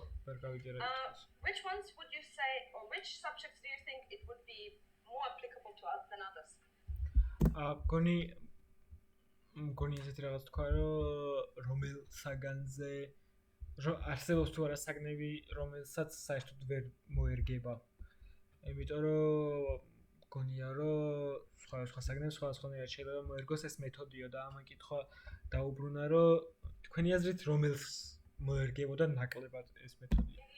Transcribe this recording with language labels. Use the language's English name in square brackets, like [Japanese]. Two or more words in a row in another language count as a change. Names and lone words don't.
[English] Which ones would you say, or which subjects do you think it would be more applicable to us than others? [Georgian] მგონი ესეთი რაღაც თქვა, რომ რომელ საგანზე არსებობს თუ არა საგნები, რომელსაც საერთოდ ვერ მოერგება. იმიტომ რომ მგონია, რომ სხვა საგნებს სხვადასხვანაირად შეიძლება მოერგოს ეს მეთოდიო და ამან კითხვა დაუბრუნა, რომ თქვენი აზრით რომელს მოერგებოდა ნაკლებად ეს მეთოდი.